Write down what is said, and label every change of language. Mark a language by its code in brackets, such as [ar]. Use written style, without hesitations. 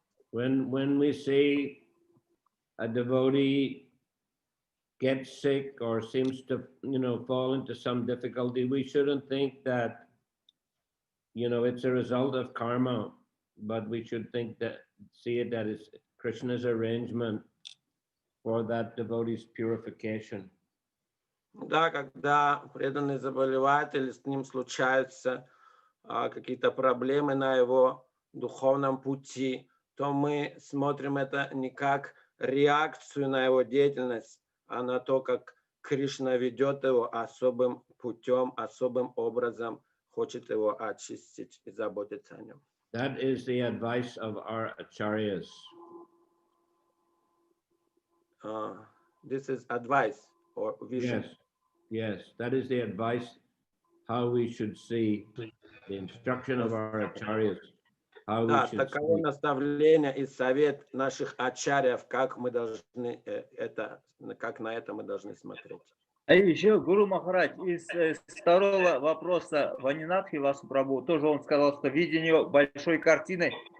[en] When we see a devotee get sick or seems to, fall into some difficulty, we shouldn't think that, it's a result of karma, but we should see it that it's Krishna's arrangement for that devotee's purification. [ru] Да, когда преданный заболевает или с ним случаются какие-то проблемы на его духовном пути, то мы смотрим это не как реакцию на его деятельность, а на то, как Кришна ведет его особым путем, особым образом, хочет его очистить и заботиться о нем. [en] That is the advice of our acharyas. This is advice or vision. Yes, that is the advice, how we should see the instruction of our acharyas. [ru] Да, таково наставление и совет наших ачарьев, как мы должны как на это мы должны смотреть. А еще Гуру Махарадж из второго вопроса Ванинатхи Васу Прабху, тоже он сказал, что видение большой картины.